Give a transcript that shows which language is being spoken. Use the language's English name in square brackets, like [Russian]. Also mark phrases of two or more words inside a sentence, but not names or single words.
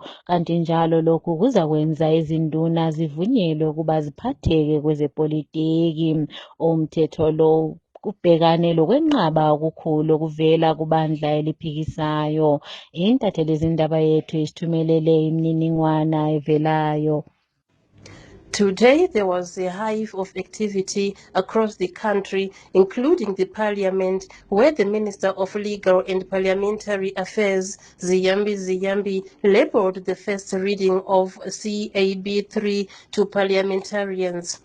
[North Ndebele] Kanti njalo lokhu kuzakwenza izinduna zivunyelwe ukuba ziphatheke kwezepolitiki. Umthetho lo kubhekane lokwenqaba okukhulu okuvela kubandla eliphikisayo. Intatheli zindaba yethu isithumelele imininingwana evelayo. [English] Today, there was a hive of activity across the country, including the parliament, where the Minister of Legal and Parliamentary Affairs, Ziyambi, labelled the first reading of CAB3 to parliamentarians.